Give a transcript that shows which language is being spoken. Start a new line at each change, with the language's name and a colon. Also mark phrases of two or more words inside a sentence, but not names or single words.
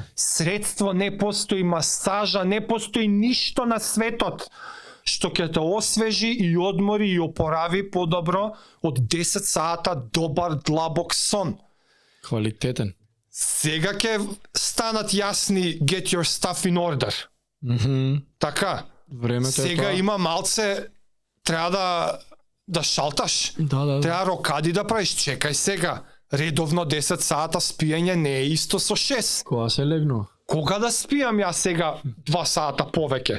Macedonian: средство, не постои масажа, не постои ништо на светот што ќе те освежи и одмори и опорави подобро од 10 сата добар длабок сон. Квалитетен. Сега ќе станат јасни
English: get your stuff in order.
Macedonian: Така. Времето е Сега тоа. има малце, треба да шалташ. Да. Треба рокади да правиш. Чекај сега. Редовно 10 сата спиење не е исто со 6. Кога се легнува? Кога да спијам ја сега 2 сата повеќе?